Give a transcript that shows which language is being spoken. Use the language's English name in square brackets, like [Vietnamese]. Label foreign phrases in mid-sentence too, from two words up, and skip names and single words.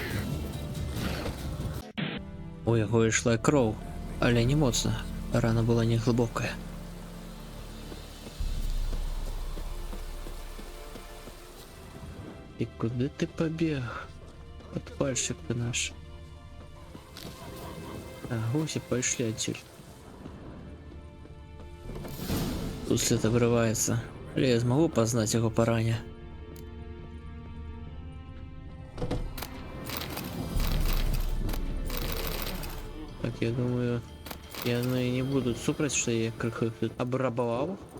[Belarusian] У яго ішла кроў, але не моцна. Рана была не глыбокая. [Ukrainian] І куди ти побіг? [Belarusian] Падпальшчык ты наш. А, госі пайшлі адсюль. [Russian] Тут след обрывается. [Belarusian] Але я змагу пазнаць яго па ране. Так, я думаю, яны не будут супраць, что я крыху абрабаваў.